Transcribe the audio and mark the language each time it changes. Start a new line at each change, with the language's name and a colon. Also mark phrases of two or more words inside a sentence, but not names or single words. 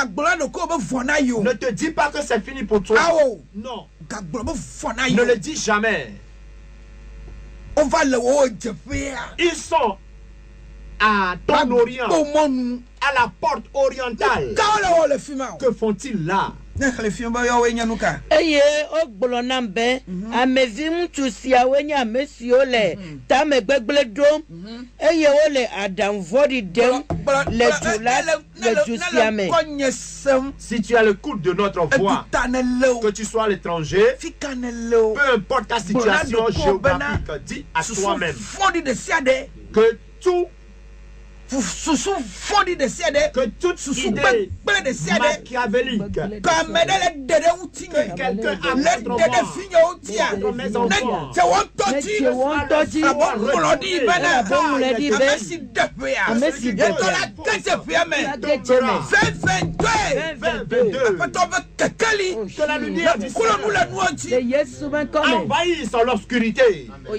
French: Ne te dis pas que c'est fini pour toi. Non. Ne le dis jamais. Ils sont à ton orient, à la porte orientale. Que font-ils là?
Ewe: Eye o gbolo na be amevi ŋutsu siawo nye ame siwo le tame gbegble dom eye wo le aɖaŋuvɔɖi dem le du la le du sia me.
French: Si tu as le coup de notre voix, que tu sois à l'étranger, peu importe ta situation géographique, dis à toi-même que tout que toute idée machiavélique que quelqu'un a contre mes enfants que la lumière du Seigneur envahisse l'obscurité.